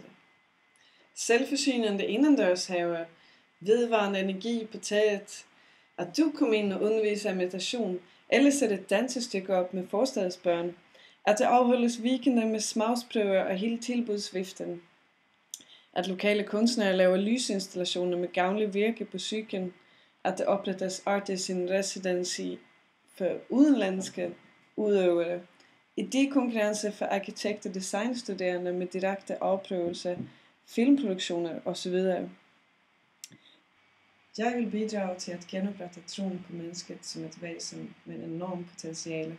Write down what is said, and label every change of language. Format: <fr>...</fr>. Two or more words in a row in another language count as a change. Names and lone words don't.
<da>Selvforsynende indendørshaver, vedvarende energi på taget, at du kommer ind og underviser meditation, eller sætter et dansestykke op med forstadsbørn, at der afholdes weekender med smagsprøver og hele tilbudsviften, at lokale kunstnere laver lysinstallationer med gavnlig virke på psyken, at der oprettes</da> <en>artists in residency</en> <da>for udenlandske udøvere, idékonkurrencer for arkitekt- og designstuderende med direkte afprøvelser, filmproduktioner osv. Jeg vil bidrage til at genoprette troen på mennesket som et væsen med en enorm potentiale.</da>